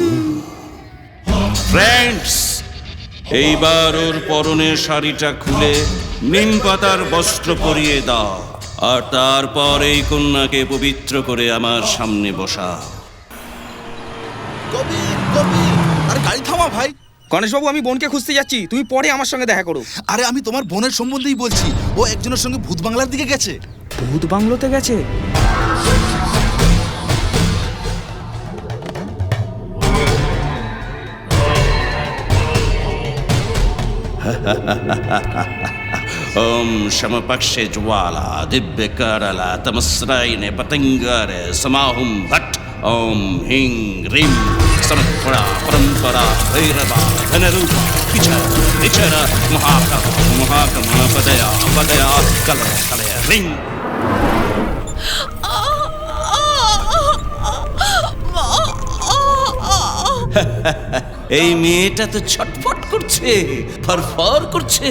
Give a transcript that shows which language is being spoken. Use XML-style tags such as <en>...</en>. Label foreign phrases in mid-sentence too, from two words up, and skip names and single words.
<bn>ফ্রেন্ডস, এইবার ওর পরনের শাড়িটা খুলে নিম পাতার বস্ত্র পরিয়ে দাও, আর তারপর এই কন্যাকে পবিত্র করে আমার সামনে বসাও। আরে গাড়ি থামা ভাই। গণেশবাবু, আমি বোনকে খুঁজতে যাচ্ছি, তুমি পরে আমার সঙ্গে দেখা করো। আরে আমি তোমার বোনের সম্বন্ধেই বলছি, ও একজনের সঙ্গে ভূত বাংলার দিকে গেছে। ভূত বাংলোতে গেছে?</bn> <sa>ओम शमपक्षे ज्वाला दिव्य करला तमस्रायने पतंगारे समाहुम भट्ट ओम हिंग ह्रीं समपरा परंपरा भैरवा धनरूपा किचर निचर महाकम पदया पदया कल कल रिंग।</sa> <bn>এই মেয়েটা তো ছটফট করছে, ফরফর করছে।</bn>